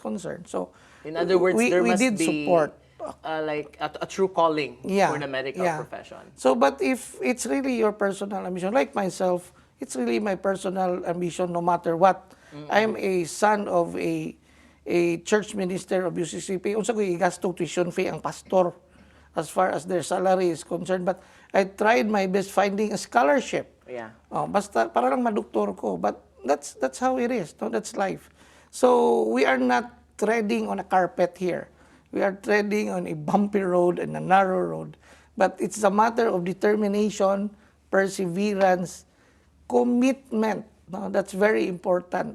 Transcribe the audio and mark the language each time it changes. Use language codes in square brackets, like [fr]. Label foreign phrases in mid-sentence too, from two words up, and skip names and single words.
[en] In other words, there we must did be support like a true calling Yeah, for the medical yeah. profession. So, but if it's really your personal ambition, like myself, it's really my personal ambition no matter what. I'm a son of a church minister of UCCP. [ceb] Unsa ko igastong [en] tuition fee [ceb] ang pastor [en] as far as their salary is concerned. But I tried my best finding a scholarship. Yeah. [ceb] Oh, basta para lang madoktor ko. [en] But that's how it is. No? That's life. So we are not treading on a carpet here. We are treading on a bumpy road and a narrow road. But it's a matter of determination, perseverance, commitment. No? That's very important.